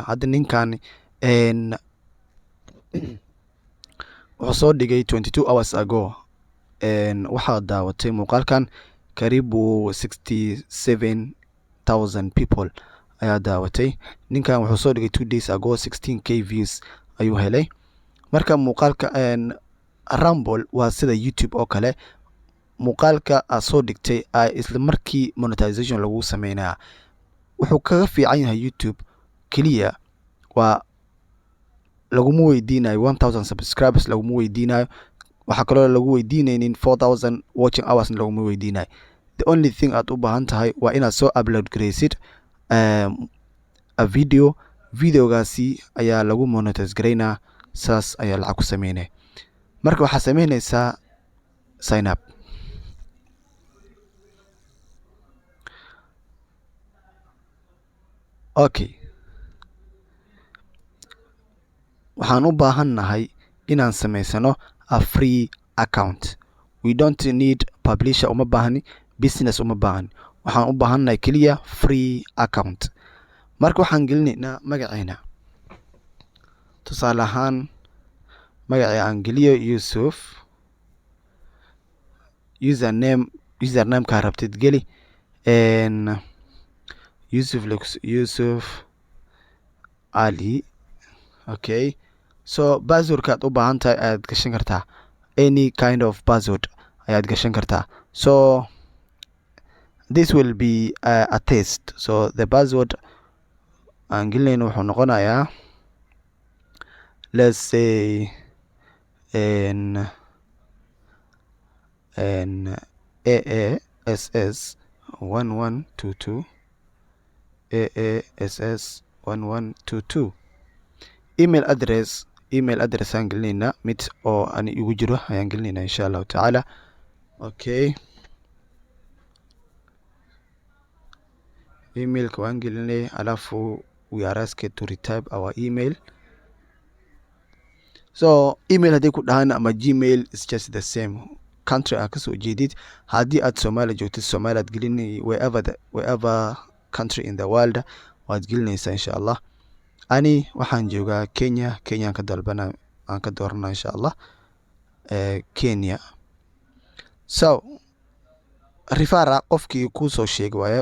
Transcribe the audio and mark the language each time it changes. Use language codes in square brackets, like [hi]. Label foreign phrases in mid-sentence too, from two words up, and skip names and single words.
[so] hadda ninkan wuxuu soo dhigay [en] 22 hours ago. [so] waxaa daawatay muuqaalkan karibu 67,000 people ayaa daawatay. ninkan wuxuu soo dhigay [en] 2 days ago, [so] 16k views ayuu helay. marka muuqaalka Rumble waa sida youtube oo kale, muuqaalka aad soo dhigtay isla markii monetization lagu sameynaya. wuxuu kaga fiican yahay youtube keliya waa laguma weydiinayo 1000 subscribers, laguma weydiinayo. waxaa kaloo lagu weydiinaynin 4000 [en] watching hours, [so] laguma weydiinayo. [en] the only thing [so] aad u baahan tahay waa inaad soo upload garaysid a videogaasi ayaa lagu monetize garaynaa. saas ayaa lacag ku sameynaya. marka waxaa sameynaysaa [en] sign up. [so] okay, waxaan u baahannahay inaan samaysano [en] a free account. we don't need publisher, [so] uma baahni business, uma baahni. waxaan u baahannahay keliya [en] free account. [so] marka waxaan gelinaynaa magaceena. tusaale ahaan magacii aan geliyo Yusuf. username-kaa rabtid geli. Yusuf Ali. [en] okay, so [so] passwordkaad u baahan tahay ayaad gashan kartaa. [en] any kind of password [so] ayaad gashan kartaa. [en] so this will be a test. so the password [so] aan gelinayno wuxuu noqonayaa, [en] let's say AASS 1122 AASS 1122. email address [so] aan gelinaynaa, mid oo ani igu jiro ayaan gelinaynaa [ar] إن شاء الله تعالى. [so] okay, emailka waan gelinay, [en] alafu we are asked to retype our email. so email [so] haddii ku dhahaan ama [en] gmail is just the same. [so] country aad kasoo jeedid, haddii aad Soomaaliya joogtid Soomaaliya aad gelinay, [en] wherever country in the world [so] waad gelinaysaa [ar] إن شاء الله. [so] ani waxaan joogaa Kenya. Kenya aan ka doorana [ar] إن شاء الله. [so] Kenya. so referral qofkii kuu soo sheegay waaya.